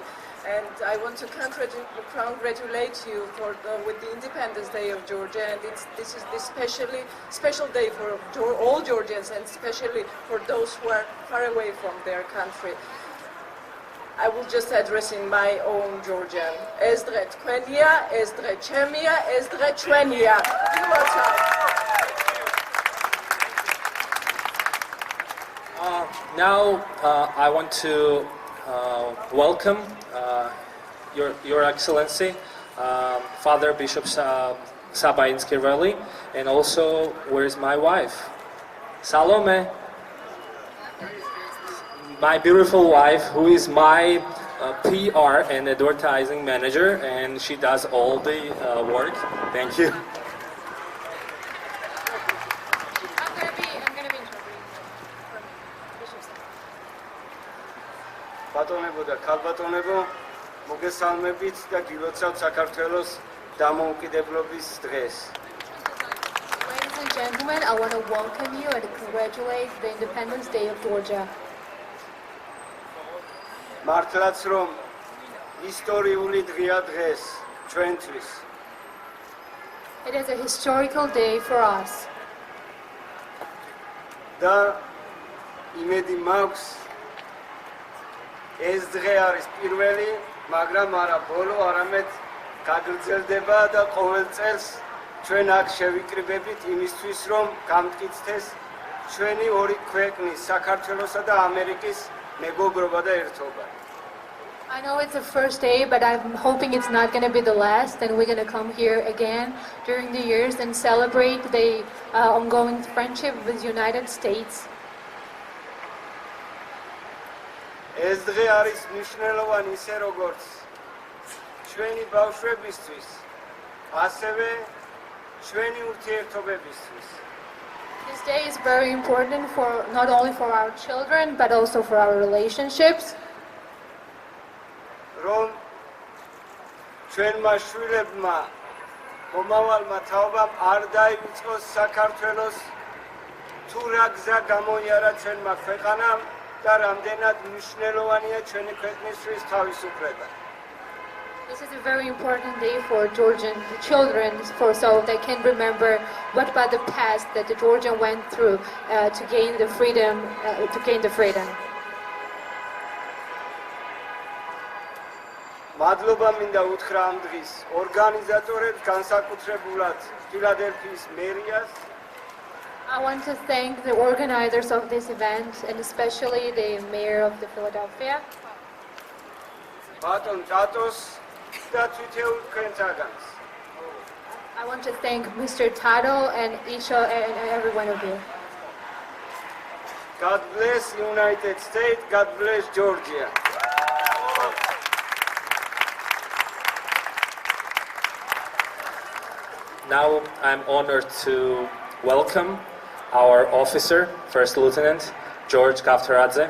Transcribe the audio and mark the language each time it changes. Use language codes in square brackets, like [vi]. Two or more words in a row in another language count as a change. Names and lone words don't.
[en] And I want to congratulate you with the Independence Day of Georgia, and this is the special day for all Georgians, and especially for those who are far away from their country. I will just address in my own Georgian. [ka] ეს დღე თქვენია, ეს დღე ჩემია, ეს დღე ჩვენია. [en] Now I want to welcome Your Excellency, Father Bishop Sabainsky-Veli, and also where's my wife? Salome, my beautiful wife, who is my PR and advertising manager, and she does all the work. Thank you. [ka] ბატონებო და ქალბატონებო, მოგესალმებით და გილოცავთ საქართველოს დამოუკიდებლობის დღეს. [en] Ladies and gentlemen, I want to welcome you and congratulate the Independence Day of Georgia. [ka] მართლაც რომ ისტორიული დღეა დღეს ჩვენთვის. [en] It is a historical day for us. [ka] და იმედი მაქვს ეს დღე არის პირველი, მაგრამ არა ბოლო, არამედ გაგრძელდება და ყოველ წელს ჩვენ აქ შევიკრიბებით იმისთვის, რომ გამტკიცდეს ჩვენი ორი ქვეყნის, საქართველოსა და ამერიკის მეგობრობა და ერთობა. [en] I know it's the first day, but I'm hoping it's not going to be the last, and we're going to come here again during the years and celebrate the ongoing friendship with the United States. [ka] ეს დღე არის მნიშვნელოვანი ისე როგორც ჩვენი ბავშვებისთვის, ასევე ჩვენი ურთიერთობებისთვის. [en] This day is very important for not only for our children but also for our relationships. [ka] რომ ჩვენმა შვილებმა მომავალმა თაობამ არ დაივიწყოს საქართველოს თუ რა გზა გამოიარა ჩვენმა ქვეყანამ და რამდენად მნიშვნელოვანია ჩვენი ქვეყნისთვის თავისუფლება. [en] This is a very important day for Georgian children, so they can remember what about the past that the Georgian went through to gain the freedom. [ka] მადლობა მინდა უთხრა ამ დღის ორგანიზატორებს, განსაკუთრებულად ფილადელფიის მერიას. [en] I want to thank the organizers of this event and especially the mayor of the Philadelphia. [ka] ბატონ ტატოს და თვითეულ თქვენთაგანს. [en] I want to thank Mr. Tato and Isha and every one of you. God bless United States, God bless Georgia. Now I'm honored to welcome our officer, First Lieutenant George Kaftaradze.